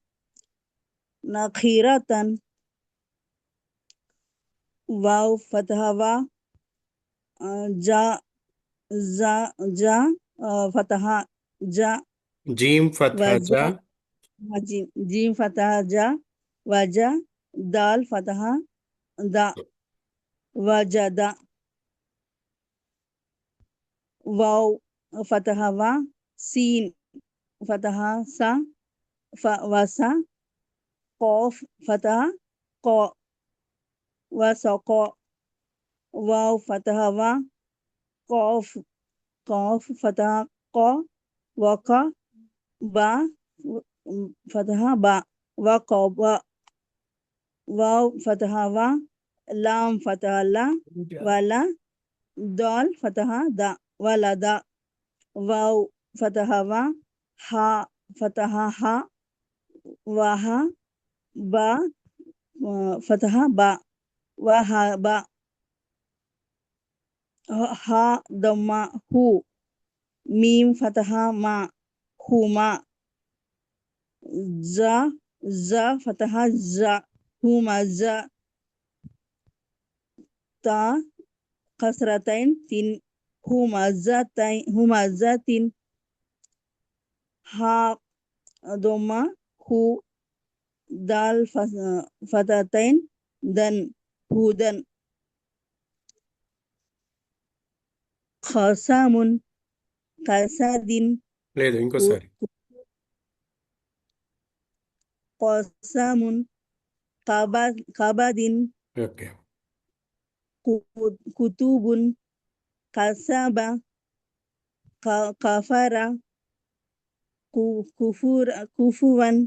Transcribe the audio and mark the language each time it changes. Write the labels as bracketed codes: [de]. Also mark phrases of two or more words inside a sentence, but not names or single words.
[ar] ناخيرتن واو فتحة وا جا جا جا فتحة جا جيم فتحة جا وجا جيم فتحة جا وجا دال فتحة دا وجدا واو فتحة وا سين فتحة سا وسا قاف فتحة قا وسقا واو فتحة وا قاف فتحة قا وقا با فتحة با وقبا واو فتحة وا لام فتحة لا ولا دال فتحة دا ولا دا واو فتحة وا ها فتحة ها وها با فتحة با وها با ها ضمة هو ميم فتحة ما هما جا فتحة جا هما جا تا كسرتين تين هما جا تين ها ضمة هو دال فتحتين دن هدن خصامن కసాదిన్ [te] లేదు ఇంకోసారి. [ar] قسام قباد [te] ఓకే. [ar] كتب كسب كفر كفوا